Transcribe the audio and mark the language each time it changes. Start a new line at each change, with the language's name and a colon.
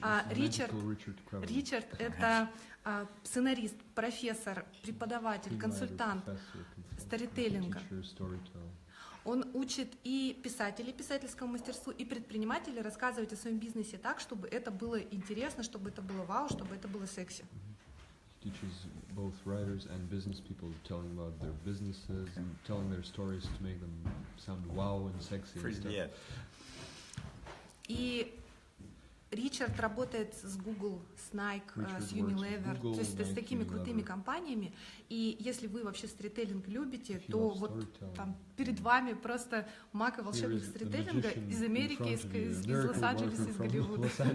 Russian: Ричард – это сценарист, профессор, преподаватель, консультант сторителлинга. Он учит и писателей писательскому мастерству, и предпринимателей рассказывать о своем бизнесе так, чтобы это было интересно, чтобы это было вау, чтобы это было секси.
English: Teaches both writers and business people telling about their businesses and telling their stories to make them sound wow and sexy and stuff.
Russian: И Ричард работает с Google, с Nike, с Unilever, то есть с такими крутыми компаниями. И если вы вообще сторителлинг любите, то вот там перед вами просто маг и волшебник сторителлинга из Америки, из Лос-Анджелеса, из Голливуда.